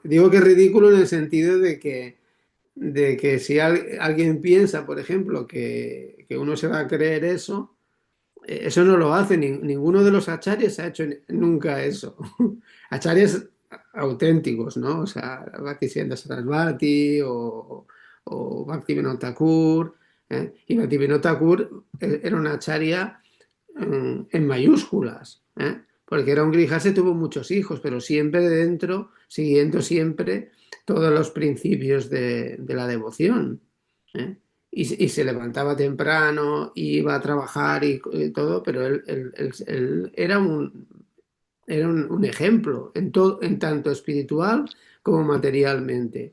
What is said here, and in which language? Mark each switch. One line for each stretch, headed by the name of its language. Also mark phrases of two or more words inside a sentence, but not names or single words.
Spanish: Digo que es ridículo en el sentido de que si alguien piensa, por ejemplo, que uno se va a creer eso, eso no lo hace, ninguno de los acharyas ha hecho nunca eso. Acharyas auténticos, ¿no? O sea, Bhaktisiddhanta Sarasvati o Bhaktivinoda Thakur, ¿eh? Y Bhaktivinoda Thakur era una acharya en mayúsculas, ¿eh? Porque era un grijase, tuvo muchos hijos, pero siempre dentro, siguiendo siempre todos los principios de la devoción, ¿eh? Y se levantaba temprano, iba a trabajar y todo, pero él era un ejemplo en tanto espiritual como materialmente.